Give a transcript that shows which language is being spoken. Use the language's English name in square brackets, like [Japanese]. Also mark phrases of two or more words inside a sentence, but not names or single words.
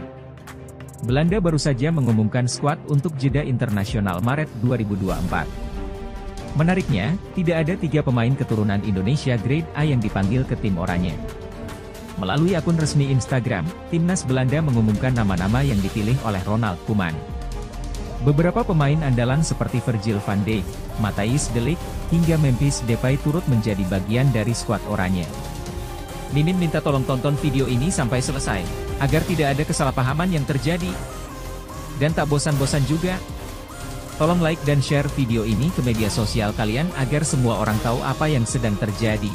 [Indonesian] Belanda baru saja mengumumkan skuad untuk jeda internasional Maret 2024. Menariknya, tidak ada 3 pemain keturunan Indonesia grade A yang dipanggil ke tim oranye. Melalui akun resmi Instagram, Timnas Belanda mengumumkan nama-nama yang dipilih oleh Ronald Koeman. Beberapa pemain andalan seperti Virgil van Dijk, Matthijs de Ligt, hingga Memphis Depay turut menjadi bagian dari skuad oranye. Mimin minta tolong tonton video ini sampai selesai, agar tidak ada kesalahpahaman yang terjadi. Dan tak bosan-bosan juga, tolong like dan share video ini ke media sosial kalian agar semua orang tahu apa yang sedang terjadi.